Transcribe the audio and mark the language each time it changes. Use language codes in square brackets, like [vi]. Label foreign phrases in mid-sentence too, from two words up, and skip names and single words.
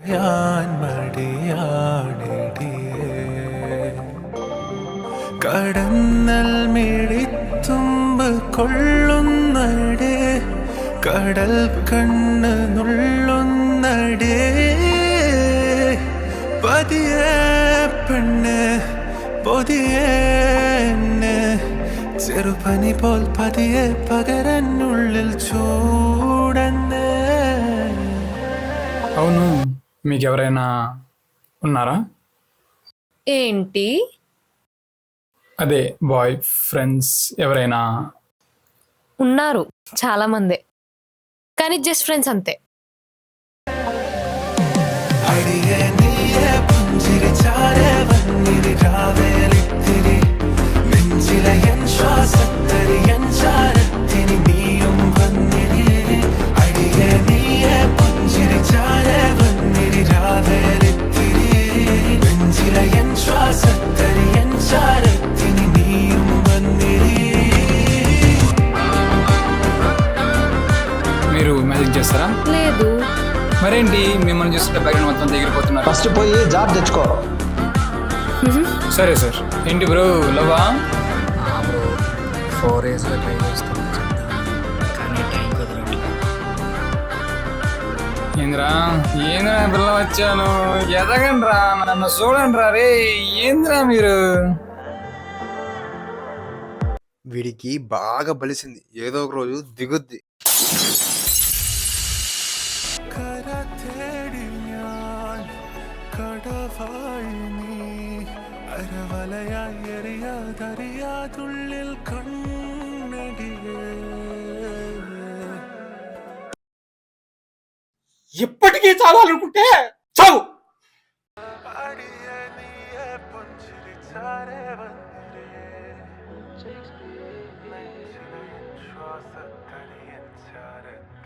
[ml] ഞാൻ മടിയാണിടിയേ കടന്നൽ മിഴിത്തുമ്പ് കൊള്ളുന്നടേ കടൽ കണ്ണ് നുള്ളുന്നടേ പതിയെ പെണ്ണ് പൊതിയെ ചെറുപനി പോൽ പതിയെ പകരനുള്ളിൽ చూడన్నే. [te] అవును, మీకెవరైనా ఉన్నారా? ఏంటి? అదే [en] boy friends [te] ఎవరైనా? ఉన్నారు చాలా మందే, కానీ [en] just friends [te] అంతే. [ml] അടിയെ നീയെ പുഞ്ചിരി ചാരെ വന്നിരി രാവേലിത്തിരി നെഞ്ചിലെ എൻ ശ്വാസത്തരി എൻ ചാരത്തിനി നീയും വന്നിരി അടിയെ നീയെ പുഞ്ചിരി ചാരെ വന്നിരി രാവേലിത്തിരി നെഞ്ചിലെ എൻ ശ്വാസത്തരി എൻ ചാരത്തിനി നീയും വന്നിരി. [te] మీరు మ్యాజిక్ చేస్తారా? లేదు. మరేంటి మిమ్మల్ని చూస్తుంటే బ్యాక్గ్రౌండ్ మొత్తం దగ్గరిపోతున్నారు? ఫస్ట్ పోయి జాబ్ తెచ్చుకో. సరే సార్. ఏంటి బ్రో లవ్వా? బ్రో 4 ఇయర్స్లో ట్రై చేస్తాను కానీ టైం కుదరట్లేదు. ఏంద్రా ఏంద్రా పిల్ల వచ్చాను, ఎదగండి రా, నన్ను చూడండి రా. రే ఏంద్రా మీరు? వీడికి బాగా బలిసింది, ఏదో ఒక రోజు దిగుద్ది. [ml] കര തേടി ഞാൻ കടവായി നീ അരവലയായി എറിയാതറിയാതുള്ളിൽ കണ്ണടിയേ. [te] ఎప్పటికీ చావాలనుకుంటే చావు. [ml] അടിയെ നീയെ പുഞ്ചിരി ചാരെ വന്നിരേ നെഞ്ചിലെ ശ്വാസത്തടി എൻ ചാരത്തിൽ